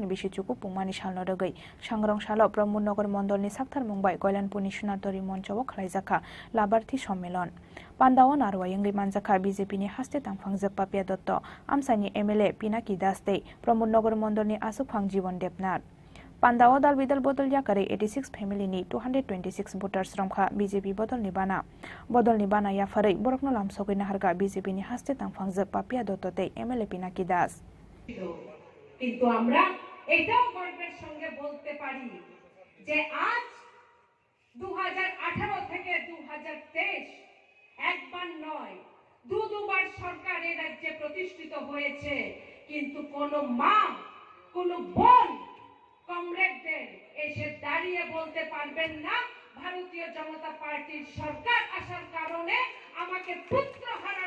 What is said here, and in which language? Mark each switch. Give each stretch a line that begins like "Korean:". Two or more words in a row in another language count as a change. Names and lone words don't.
Kok Borok: bishi chuku pungmani salno rogoi Shangrongshalo Pramodnagar Mondolni Sakthar Mumbai Koilanpurni Sunatori Moncho khlaijaka
Bangla: লাভার্থী সম্মেলন
Kok Borok: Pandawo Narwayangi manjaka BJP ni haste tangphangjak Papia Dotto Amsani MLA Pinaki Das Dei Pramodnagar Mondolni asukphang Jibon Debnath Pandawo Dal Bidal Bodol Yakare 86 family ni 226 voters romkha BJP Bodol Nibana Yafare Borokno Lamsogoina Harga BJP ni haste tangphangjak Papia Dotto te MLA Pinaki Das
Bangla: কিন্তু আমরা এটাও গর্বের সঙ্গে বলতে পারি যে আজ 2018 থেকে 2023 একবার নয় দুবার সরকার এই রাজ্যে প্রতিষ্ঠিত হয়েছে কিন্তু কোনো মা কোনো বোন কমরেডদের এসে দাঁড়িয়ে বলতে পারবেন না ভারতীয় জনতা পার্টির সরকার আসার কারণে আমাকে পুত্র হারার